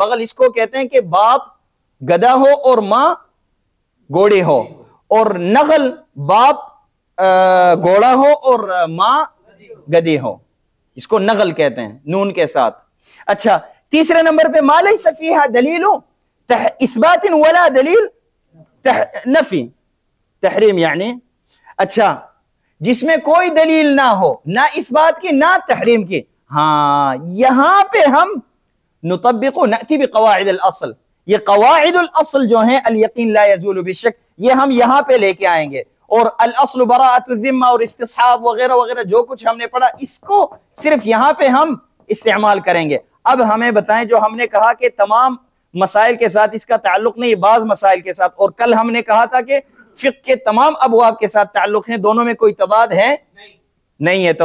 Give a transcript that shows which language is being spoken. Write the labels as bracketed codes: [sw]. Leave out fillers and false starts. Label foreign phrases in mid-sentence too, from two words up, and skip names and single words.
[ur] بغل اس کو کہتے ہیں کہ باپ گدھا ہو اور ماں گھوڑی ہو، اور نغل باپ گھوڑا ہو اور ماں گدھی ہو، اس کو نغل کہتے ہیں نون کے ساتھ. اچھا تیسرے نمبر پہ [ar] ما لیس فیہا دلیل اثبات ولا دلیل نفی، تحریم یعنی. [ur] اچھا جس میں کوئی دلیل نہ ہو، نہ اثبات کی نہ تحریم کی، ہاں یہاں پہ ہم [ar] نطبق نأتی بقواعد الاصل. [ur] یہ [ar] قواعد الاصل [ur] جو ہیں [ar] الیقین لا یزول بالشک، [ur] یہ ہم یہاں پہ لے کے آئیں گے. اور [ar] الاصل براءۃ الذمہ [ur] اور استصحاب وغیرہ وغیرہ جو کچھ ہم نے پڑھا، اس کو صرف یہاں پہ ہم استعمال کریں گے. اب ہمیں بتائیں، جو ہم نے کہا کہ تمام مسائل کے ساتھ اس کا تعلق نہیں، بعض مسائل کے ساتھ، اور کل ہم نے کہا تھا کہ فقہ کے تمام ابواب کے ساتھ تعلق ہیں، دونوں میں کوئی تضاد ہے نہیں ہے.